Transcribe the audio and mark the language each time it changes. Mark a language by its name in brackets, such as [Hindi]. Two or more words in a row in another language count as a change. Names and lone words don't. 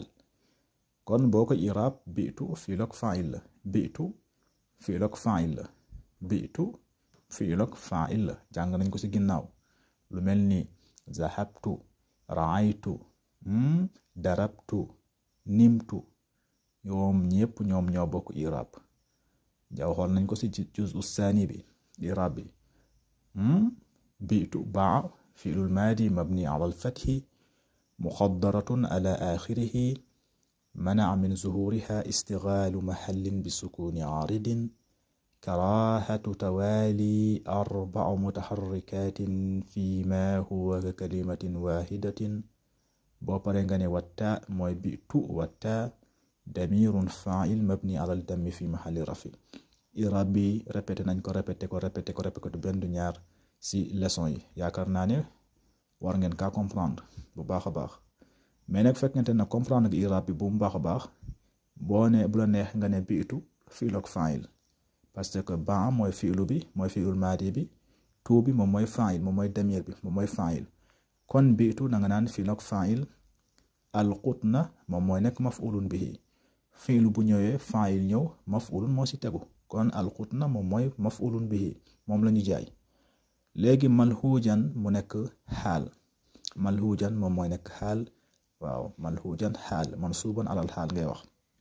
[Wolof] kon boo ko iraab [Arabic] بعت فعل [Wolof] ak fa'il la [Arabic] بعت فعل [Wolof] ak fa'il la [Arabic] بعت فعل [Wolof] ak fa'il la jàng nañ ko si ginnaaw lu mel ni [Arabic] ذهبت رأيت ضربت نمت [Wolof] ñoom ñëpp ñoom ñoo bokk iraab waxoon nañ ko si [Arabic] جزء ثاني [Wolof] bi iraab bi. [Arabic] بعت باء فعل ماض مبني على الفتح مقدرة على آخره منع من ظهورها اشتغال المحل بسكون عارض كراهة توالي أربع متحركات في ما هو ككلمة واحدة. [Wolof] boo pare nga ne watta mooy bi'tu watta [Arabic] ضمير فاعل مبني على الضم في محل رفع. [Wolof] iraab bi répété nañ ko répété ko du benn du ñaar si leçon yi yaakaar naa ne war ngeen kaa comprendre bu baax a baax. mais nag fekkente ne comprendre nga iraab bi bu mu baax a baax boo ne bu la neex nga ne [Arabic] بعت فعل [Wolof] ak fa'il parce que ba mooy fi'lu bi mooy [Arabic] فعل ماض [Wolof] bi tu bi moom mooy fa'il moom mooy damir bi moom mooy fa'il kon biitu da nga naan fi'l ak [Arabic] فاعل القطن [Wolof] moom mooy nekk [Arabic] مفعول به [Wolof] fi'lu bu ñëwee fa'il ñëw maf'ulun moo ci tegu kon alqutna moom mooy [Arabic] مفعول به [Wolof] moom la ñu jaay léegi malhujan mu nekk xaal malhujan moom mooy nekk xaal waaw [Arabic] ملهوجا حال منصوبا على الحال [Wolof] ngay wax